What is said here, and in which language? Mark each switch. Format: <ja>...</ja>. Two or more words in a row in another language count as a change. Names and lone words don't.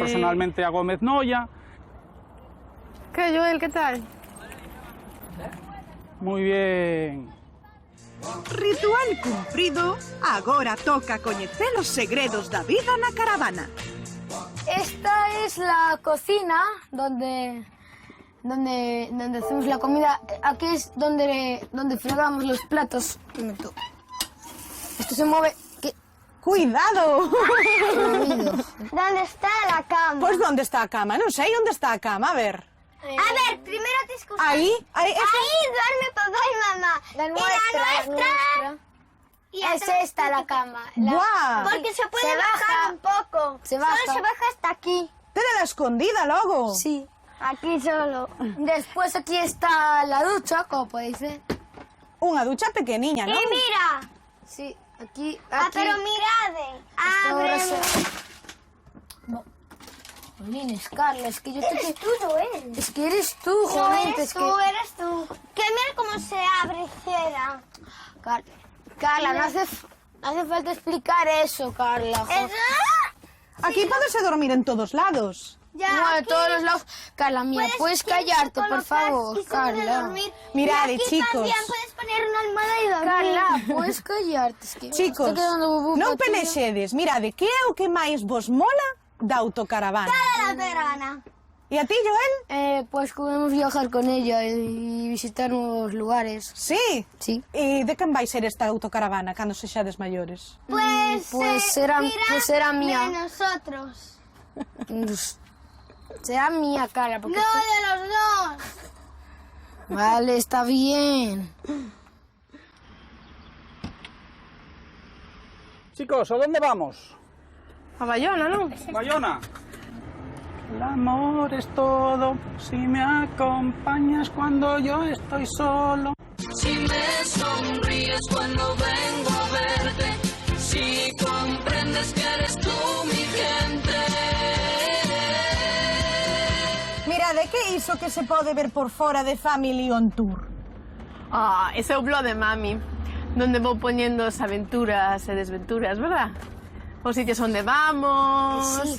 <es>personalmente a Gómez Noia. Que, Joel, que tal? Muy bien.</es> <gl>Ritual cumprido, agora toca coñecer os segredos da vida na caravana.</gl> <es>Esta es la cocina donde hacemos la comida. Aquí es donde fregamos los platos. Un momento. Esto se mueve. ¿Qué? Cuidado! ¿Dónde está la cama?</es> <gl>Pois onde está a cama? Non sei onde está a cama, a ver.</gl> <es>A ver, primero tienes que usar...</es> <gl>Aí,</gl> <es>Ahí duerme papá y mamá. La nuestra. Y es esta la cama. Buah. Porque se puede bajar un poco. Solo se baja hasta aquí.</es> <gl>Tela escondida logo.</gl> <es>Sí, aquí solo. Después aquí está la ducha, como podéis ver.</es> <gl>Unha ducha pequeniña, non? mira! Sí, aquí... pero mirade. Abre.</gl> <es>Jolines, Carla, es que yo te... Eres tú, Joel. Es que eres tú, Joel. Eres tú. Que mira cómo se abre y cierra. Carla, no hace falta explicar eso, Carla.</es> <gl>Aquí podese dormir en todos lados.</gl> <es>Bueno, todos los lados. Carla, mira, ¿puedes callarte, por favor, Carla?</es> <gl>Mirade, chicos.</gl> <es>puedes poner una almohada y dormir. Carla, ¿puedes callarte? Es que Chicos, está quedando bubú</es> <gl>non para ti. pelexedes. Mirade, que é o que máis vos mola da autocaravana?</gl> <es>La verana.</es> <gl>E a ti, Joel?</gl> <es>Pues podemos viajar con ella y visitar nuevos lugares. Sí. Sí.</es> <gl>E de quen vai ser esta autocaravana cando sexades maiores?</gl> <es>Pues será mía. De nosotros. Será mía, Carla. Porque No, de los dos. Vale, está bien. Chicos, ¿a dónde vamos?</es> <gl>A Bayona, non? Bayona.</gl> <es>El amor es todo, si me acompañas cuando yo estoy solo. Si me sonríes cuando vengo a verte, si comprendes que eres tú mi gente.</es> <gl>Mirade, que iso que se pode ver por fora de Family on Tour? Ah, ese é o blog de mami, donde vou poñendo as aventuras e desventuras, verdad? Os sitios onde vamos,</gl> <es>Sí.</es>